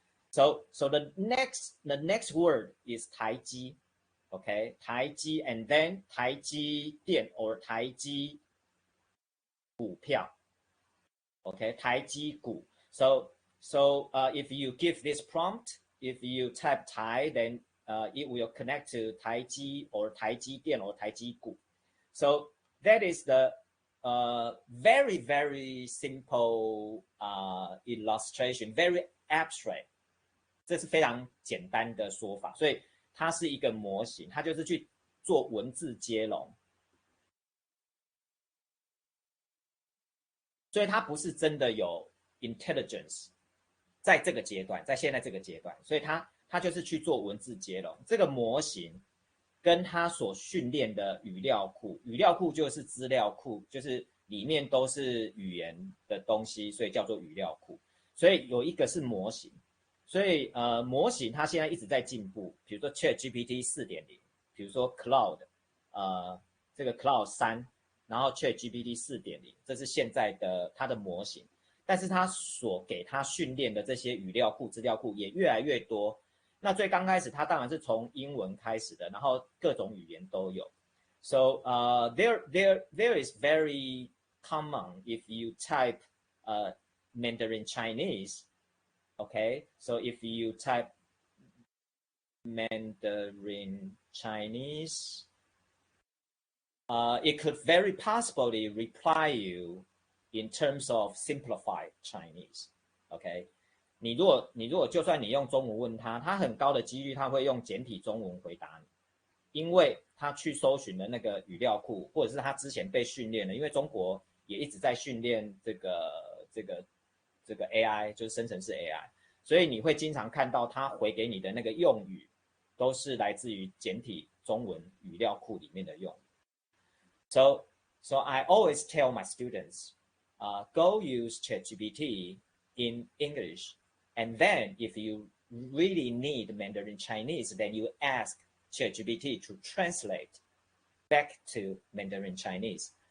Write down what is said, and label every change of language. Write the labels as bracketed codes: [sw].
[en] So the next word is 台积, okay? 台积 and then 台积電 or 台積股票, okay? [zh] 台積股. [en] So if you give this prompt, if you type Thai, then it will connect to 台積 or 台積電 or 台積股. So that is the very, very simple illustration, very abstract. [zh] 这是非常简单的说法，所以它是一个模型，它就是去做文字接龙，所以它不是真的有 intelligence，在这个阶段，在现在这个阶段，所以它就是去做文字接龙。这个模型跟它所训练的语料库，语料库就是资料库，就是里面都是语言的东西，所以叫做语料库。所以有一个是模型，所以模型它现在一直在进步，比如说 ChatGPT 4.0，比如说 Cloud，这个 Cloud 3，然后 ChatGPT 4.0，这是现在的它的模型。但是它所给它训练的这些语料库、资料库也越来越多。那最刚开始，它当然是从英文开始的，然后各种语言都有。 [en] So there is very common if you type Mandarin Chinese. Okay, so if you type Mandarin Chinese, it could very possibly reply you in terms of simplified Chinese. [zh] OK， 你如果就算你用中文问他，他很高的几率他会用简体中文回答你，因为他去搜寻的那个语料库，或者是他之前被训练的，因为中国也一直在训练这个 AI， 就是生成式 AI， 所以你会经常看到他回给你的那个用语都是来自于简体中文语料库里面的用语。 [en] So I always tell my students, go use ChatGPT in English, and then if you really need Mandarin Chinese, then you ask ChatGPT to translate back to Mandarin Chinese.